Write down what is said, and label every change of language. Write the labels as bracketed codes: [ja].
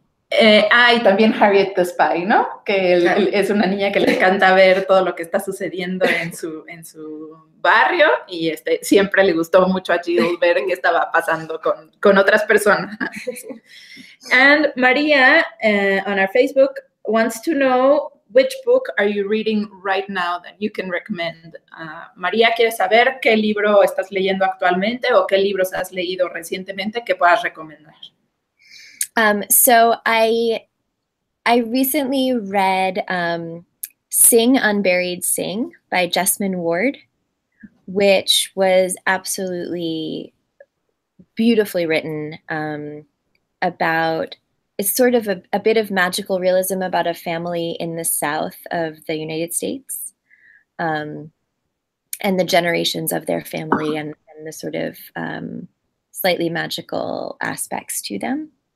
[es] Y también [en] Harriet the Spy, [es] ¿no? Que es una niña que le encanta ver todo lo que está sucediendo en su barrio, y siempre le gustó mucho a Jill ver qué estaba pasando con otras personas. [en] And Maria on our Facebook wants to know which book are you reading right now that you can recommend. [es] María quiere saber qué libro estás leyendo actualmente o qué libros has leído recientemente que puedas recomendar. [en] So I recently read Sing Unburied Sing by Jessamine Ward, which was absolutely beautifully written about, it's sort of a bit of magical realism about a family in the South of the United States, and the generations of their family and the sort of slightly magical aspects to them.